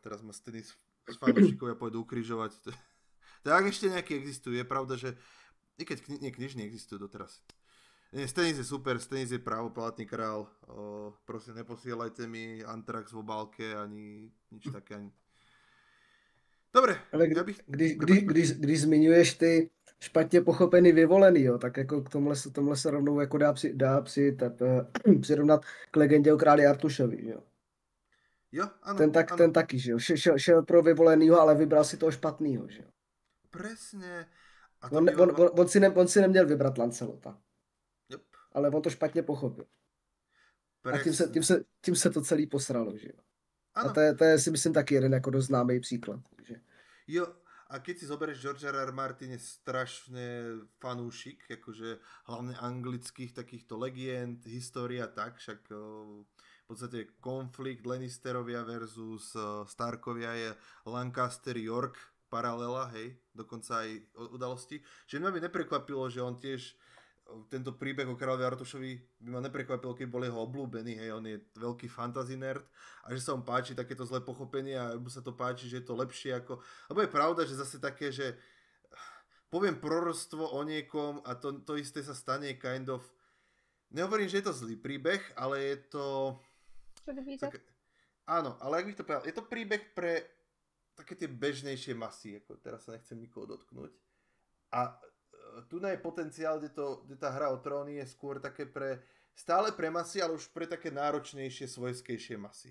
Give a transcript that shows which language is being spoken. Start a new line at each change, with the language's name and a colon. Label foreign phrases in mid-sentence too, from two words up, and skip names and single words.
Slovak: Teraz ma Stannis fanúšikovia pôjdu ukrižovať. Tak ešte nejaký existujú. Je pravda, že i keď knižní existujú doteraz. Stannis je super, Stannis je právoplatný král. Prosím, neposielajte mi Antrax v obálke ani nič také. Dobre.
Czech: Ale když zmiňuješ ty špatně pochopený vyvolený, jo, tak jako k tomhle se rovnou jako dá přirovnat k legendě o králi Artušovi, jo. Jo, ano. Ten taky, že jo. Šel pro vyvolenýho, ale vybral si toho špatnýho, že jo.
Slovak: Presne. A
Czech: on si neměl vybrat Lancelota. Yep. Ale on to špatně pochopil.
Slovak: Presne.
Czech: A tím se to celý posralo, že jo. Ano. A to je si myslím taky jeden jako dost známý příklad. Že... Jo,
Slovak: a keď si zoberieš George R.R. Martin je strašne fanúšik, akože hlavne anglických takýchto legend, história tak, však v podstate konflikt Lannisterovia versus Starkovia je Lancaster York paralela, hej, dokonca aj udalosti. Že mňa by neprekvapilo, že on tiež tento príbeh o kráľovi Artušovi by ma neprekvapilo, keď bol jeho obľúbený, hej, on je veľký
English: fantasy nerd
Slovak: a že sa mu páči takéto zlé pochopenie a mu sa to páči, že je to lepšie ako... Lebo je pravda, že zase také, že poviem proroctvo o niekom a to isté sa stane
English: kind of...
Slovak: Nehovorím, že je to zlý príbeh, ale je to... Áno, ale ak bych to povedal, je to príbeh pre také tie bežnejšie masy, ako teraz sa nechcem nikoho dotknúť. A tu je potenciál, kde tá hra o tróny je skôr také stále pre masy, ale už pre také náročnejšie, svojskejšie masy.